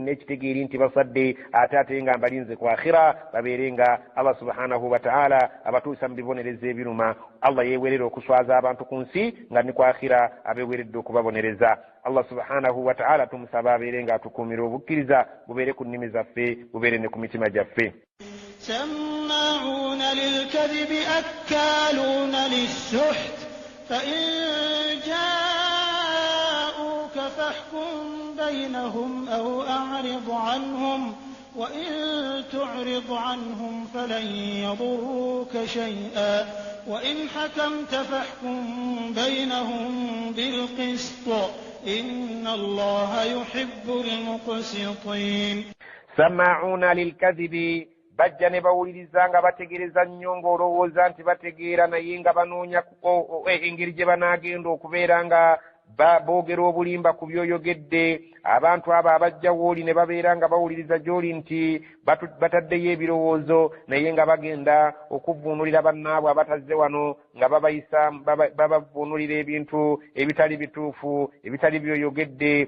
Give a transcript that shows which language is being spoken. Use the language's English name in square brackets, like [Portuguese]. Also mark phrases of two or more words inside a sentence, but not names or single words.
[Ganda] n'ekitegeeri nti basadde ate ate nga mbalinze ku akhira babeere nga [Arabic] الله سبحانه وتعالى [Ganda] abatuusa mu bibonereza ebiruma. Allah yeewerera okuswaza abantu ku nsi nga ni ku akhira abeeweredde okubabonereza. [Arabic] الله سبحانه وتعالى [Ganda] tumusaba abeere nga atukuumira obukkiriza bubeere ku nnimi zaffe bubeere ne ku mitima gyaffe. [Arabic] سماعون للكذب أكالون للسحت فإن جاءوك فاحكم بينهم أو أعرض عنهم وإن تعرض عنهم فلن يضروك شيئا وإن حكمت فاحكم بينهم بالقسط إن الله يحب المقسطين. سماعون للكذب [Ganda] bajja ne bawuliriza nga bategereza nnyo ng'olowooza nti bategeera naye nga banoonya engeri gye banaagenda okubeera nga boogera obulimba ku byoyogedde. Abantu abo abajja wooli ne babeera nga bawuliriza gy'oli nti bataddeyo ebirowoozo naye nga bagenda okuvvuunulira bannaabwe abatazze wano nga babayisa babavuunulira ebintu ebitali bituufu ebitali byoyogedde.